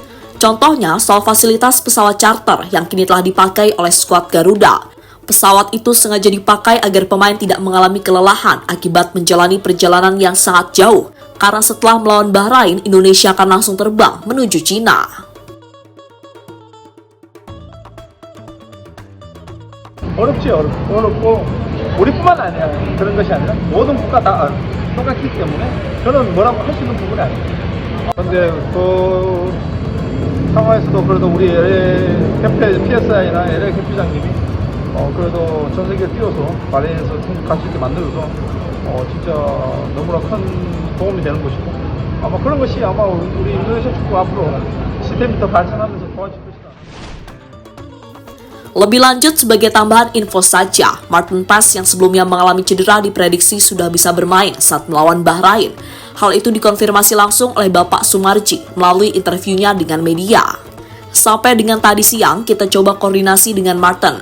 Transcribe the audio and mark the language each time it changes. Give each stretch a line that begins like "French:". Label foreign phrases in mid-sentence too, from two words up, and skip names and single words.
Indonesian: Contohnya soal fasilitas pesawat charter yang kini telah dipakai oleh skuad Garuda. Pesawat itu sengaja dipakai agar pemain tidak mengalami kelelahan akibat menjalani perjalanan yang sangat jauh. Karena setelah melawan Bahrain, Indonesia akan langsung terbang menuju Cina.
Korean: 어렵고 우리뿐만 아니야. 그런 것이 아니라 모든 국가 다 똑같기 때문에 저는 뭐라고 할 수 있는 부분이 아니에요. 그런데 그 상황에서도 그래도 우리 PSI나 LA 캠프장님이 그래도 전 세계를 뛰어서 바레인에서 갈 수 있게 만들어서 진짜 너무나 큰 도움이 되는 것이고 아마 그런 것이 아마 우리 인도네시아 축구 앞으로 시스템이 더 발전하면서 좋아질 것이다.
Indonesian: Lebih lanjut, sebagai tambahan info saja, Martin Paes yang sebelumnya mengalami cedera diprediksi sudah bisa bermain saat melawan Bahrain. Hal itu dikonfirmasi langsung oleh Bapak Sumarji melalui interviunya dengan media. Sampai dengan tadi siang, kita coba koordinasi dengan Martin.